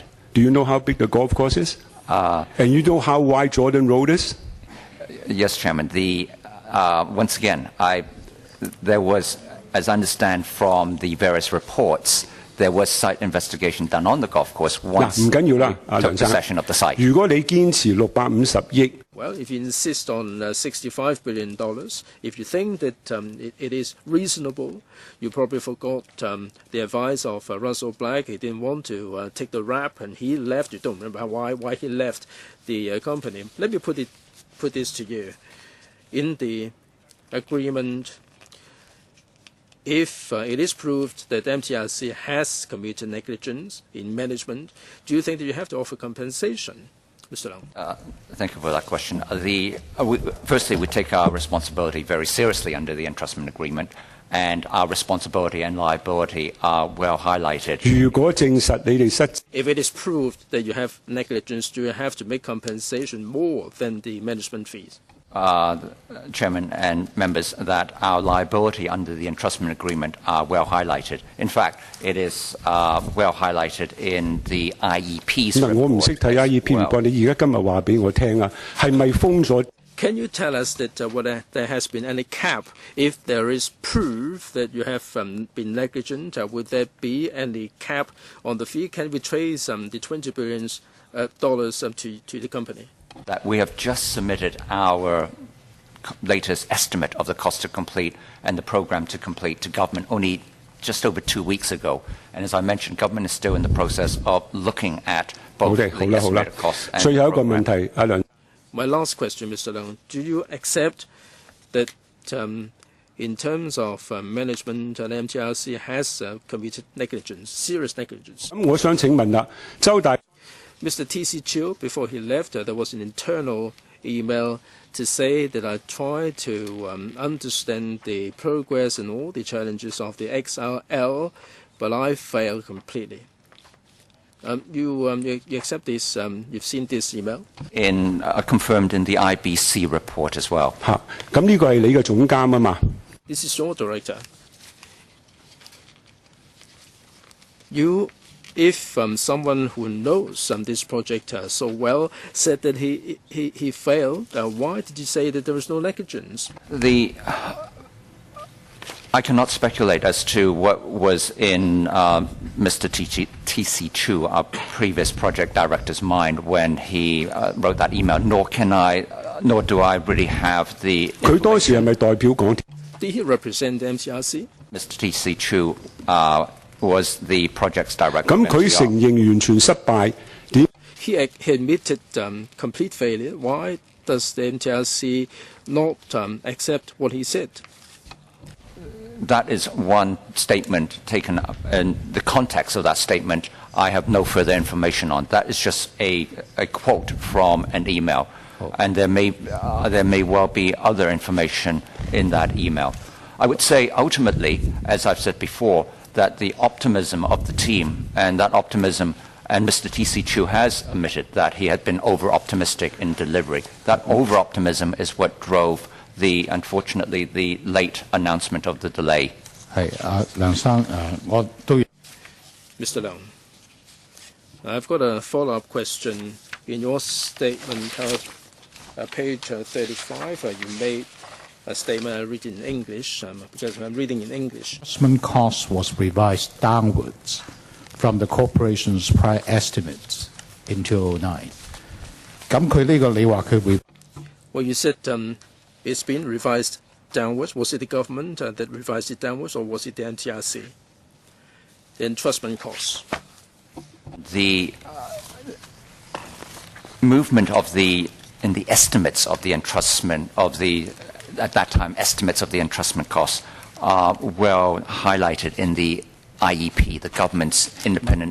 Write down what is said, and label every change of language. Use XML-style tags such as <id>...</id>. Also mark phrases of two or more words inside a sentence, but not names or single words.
<en>Do you know how big the golf course is? And you know how wide Jordan Road is? Yes, Chairman. Once again, there was as I understand from the various reports, there was site investigation done on the golf course</en> <yue>嗱，</yue> <en>once</en> <yue>唔緊要啦，</yue> <en>we</en> <yue>梁</yue> <en>took</en> <yue>生。</yue> <en>possession of the site.</en> <yue>如果你堅持650億，</yue> <en>Well, if you insist on $65 billion, if you think that it is reasonable, you probably forgot the advice of Russell Black. He didn't want to take the rap, and he left. You don't remember why he left the company. Let me put this to you. In the agreement, if it is proved that MTRC has committed negligence in management, do you think that you have to offer compensation? Mr. Leung. Thank you for that question. Firstly, we take our responsibility very seriously under the entrustment agreement, and our responsibility and liability are well highlighted.</en> <yue>如果證實你哋失，</yue> <en>If it is proved that you have negligence, do you have to make compensation more than the management fees? Chairman and members, that our liability under the entrustment agreement are well highlighted. In fact, it is well highlighted in the IEP's</en> <yue>嗱，我唔識睇 IEP 唔該，你而家今日話俾我聽啊，係咪封咗？</yue> <en>Can you tell us that whether there has been any cap? If there is proof that you have been negligent, would there be any cap on the fee? Can we trace the $20 billion to the company? That we have just submitted our latest estimate of the cost to complete and the program to complete to government only just over 2 weeks ago. And as I mentioned, government is still in the process of looking at</en> <yue>好</yue> <en>both</en> <yue>嘅，</yue> <en>the</en> <yue>好啦，好啦</yue> <en>estimated costs。 and</en> <yue>最後一</yue> <en>the</en> <yue>個問</yue> <en>program.</en> <yue>題，阿梁。</yue> <en>My last question, Mr. Leung, do you accept that in terms of management, MTRC has committed negligence, serious negligence?</en> <yue>咁我想請問啦，周大</yue> <en>Mr. T.C. Chiu, before he left, there was an internal email to say that I tried to understand the progress and all the challenges of the XRL, but I failed completely. You accept this? You've seen this email? Confirmed in the IBC report as well.</en> <yue>嚇，咁呢個係你嘅總監啊嘛。</yue> <en>This is your director. You, if someone who knows this project so well said that he failed, why did you say that there was no negligence? I cannot speculate as to what was in Mr. T.C. Chu, our previous project director's mind when he wrote that email. Nor do I really have the.</en> <yue>佢當時係咪代表港鐵？</yue> <en>Did he represent MTRC? Mr. T.C. Chu was the project's director.</en> <yue>咁</yue> <en>of</en> <yue>佢</yue> <en>MTR.</en> <yue>承認完全失敗，點？</yue> <en>He admitted complete failure. Why does the MTRC not accept what he said? That is one statement taken up. In the context of that statement, I have no further information on. That is just a quote from an email. And there may well be other information in that email. I would say ultimately, as I've said before, that the optimism of the team and that optimism, and Mr. T.C. Chu has admitted that he had been over-optimistic in delivery. That over-optimism is what drove unfortunately, the late announcement of the delay.</en> <yue>係梁生我都</yue> <en>Mr. Leung, I've got a follow-up question. In your statement, page 35, you made a statement. I read in English because I'm reading in English. Investment cost was revised downwards from the corporation's prior estimates in 2009.</en> <yue>咁佢呢個你話佢會</yue> <en>Well, you said it's been revised downwards. Was it the government that revised it downwards, or was it the MTRC? The entrustment costs. The movement in the estimates of the entrustment at that time estimates of the entrustment costs are well highlighted in the IEP, the government's independent</en>